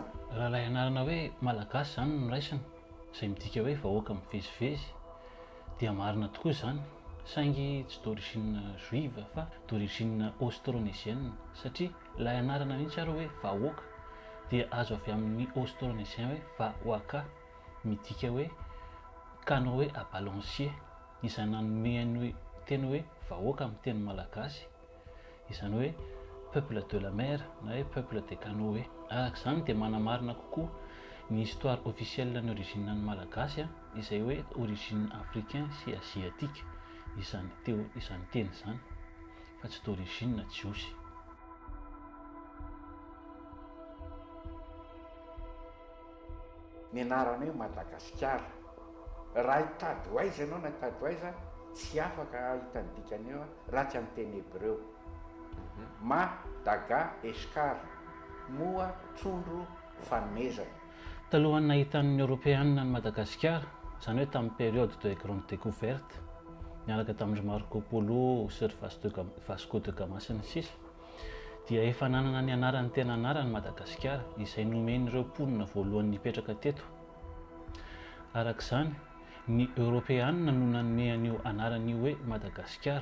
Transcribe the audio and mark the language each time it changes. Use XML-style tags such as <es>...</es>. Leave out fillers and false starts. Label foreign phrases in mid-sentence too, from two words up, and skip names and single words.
<mg>Raha ilay anarana hoe malagasy izany no raisina izay midika hoe vahoaka mivezivezy dia marina tokoa izany, saingy tsy</mg> <fr>d'origine juive</fr> <mg>fa</mg> <fr>d'origine austronésienne</fr> <mg>satria ilay anarana mihitsy ary hoe vahoaka dia azo avy amin'ny austronésien hoe vahoaka, midika hoe kanao hoe</mg> <fr>à balancier,</fr> <mg>izay nanomeny hoe teny hoe vahoaka amin'ny teny malagasy, izany hoe</mg> <fr>peuple de la mer</fr> <mg>na hoe</mg> <fr>peuple des canoës.</fr> <mg>Araka izany dia manamarina kokoa ny</mg> <fr>histoire officielle</fr> <mg>ny origine ny malagasy izay hoe</mg> <fr>origine africain</fr> <mg>sy asiatique, izany teny izany fa tsy d'origine jiosy. Ny anarana hoe Madagasikara, raha hitady ho aiza ianao na hitady ho aiza tsy afaka hita ny dikany eo raha tsy amin'ny teny hebreo. Madagascar, moa trondro fanomezana. Talohan'ny nahitan'ny Européenne ny Madagasikara, izany hoe tamin'ny</mg> <fr>période de grande découverte,</fr> <mg>niaraka tamin'ny Marco Polo sy Vasco de Gama sy ny sisa, dia efa nanana ny anarany tena anarany Madagasikara izay nomen'ireo mponina voalohany nipetraka teto. Araka izany, ny Européenne no nanome an'io anaran'io hoe Madagasikara.</mg>